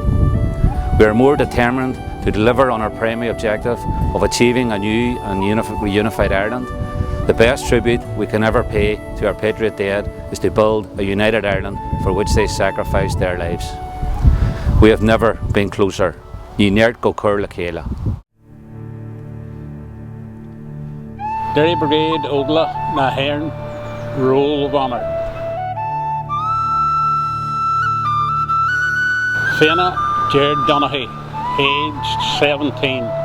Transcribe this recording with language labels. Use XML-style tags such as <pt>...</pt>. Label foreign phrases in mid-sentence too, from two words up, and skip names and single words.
<en>We are more determined to deliver on our primary objective of achieving a new and unified Ireland. The best tribute we can ever pay to our patriot dead is to build a united Ireland for which they sacrificed their lives. We have never been closer.</en> <ga>Ní neart go cur le chéile.</ga> <en>Derry Brigade Óga na Héireann, Roll of Honour. Fianna Jared Donaghy, aged 17.</en>